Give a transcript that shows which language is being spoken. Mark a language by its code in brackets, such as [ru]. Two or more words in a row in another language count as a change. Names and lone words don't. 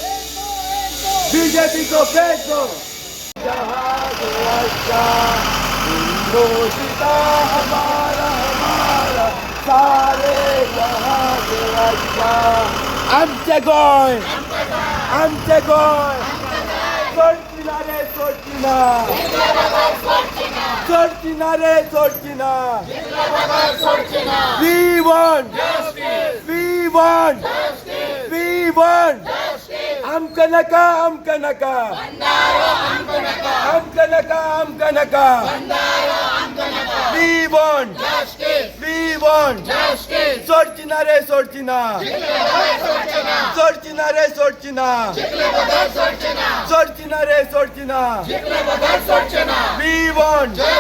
[hi] जहाज अच्छा हिंदुस्ता हमारा सारे जहाज अच्छा [kok] आमचे गोंय सोडची ना रे सोडची ना [en] We want [kok] आमकां नाका [en] We want [kok] सोडची ना रे सोडची ना [en] We want